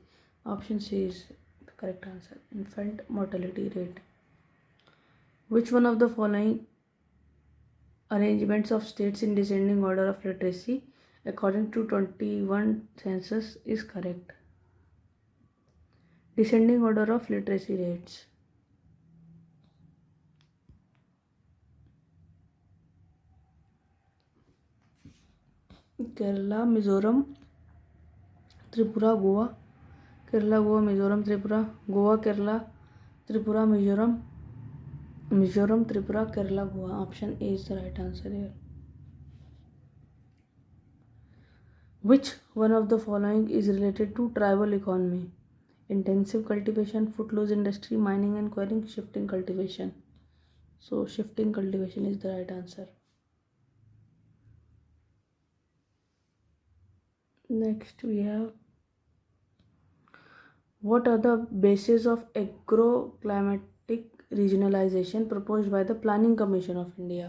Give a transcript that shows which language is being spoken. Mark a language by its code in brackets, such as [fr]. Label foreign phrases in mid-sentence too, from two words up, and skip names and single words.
[en] Option C is the correct answer, infant mortality rate. Which one of the following arrangements of states in descending order of literacy according to 21 census is correct. Descending order of literacy rates. Kerala, Mizoram, Tripura, Goa. Kerala, Goa, Mizoram, Tripura. Goa, Kerala, Tripura, Mizoram. Mizoram, Tripura, Kerala, Goa. Option A is the right answer here. Which one of the following is related to tribal economy? Intensive cultivation, footloose industry, mining and quarrying, shifting cultivation. So shifting cultivation is the right answer. Next we have, what are the bases of agroclimatic regionalization proposed by the Planning Commission of India?